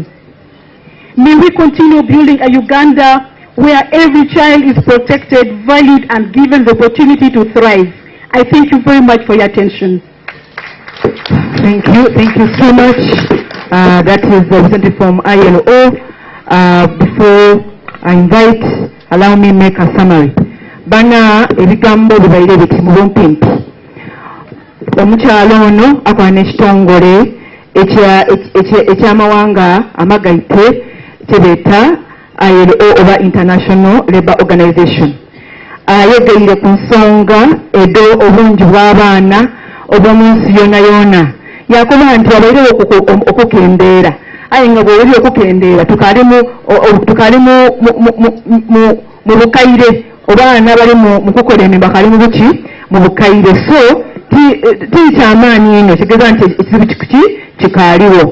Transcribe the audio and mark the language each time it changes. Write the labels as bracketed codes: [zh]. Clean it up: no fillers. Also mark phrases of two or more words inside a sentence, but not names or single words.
[en] May we continue building a Uganda where every child is protected, valued, and given the opportunity to thrive. I thank you very much for your attention. Thank you so much. That is the representative from ILO. Before I invite, allow me make a summary. [xog] Bana ebigambo bibaire biti mu bumpimpi. Omukyalo ono akola n'ekitongole eky'amawanga amagaite kyebeta ILO oba International Labour Organization. Ayegeire ku nsonga edo obungi bw'abaana obw'omu nsi yona. Yakoba nti abaire okukendeera. Aye nga bw'oli okukendeera tukali mu bukaire. Obaana bali mu kukola emimba kali mu buki mu bukaire. So tikyamaanyi ino kigeza nti ekizibu kikaaliwo.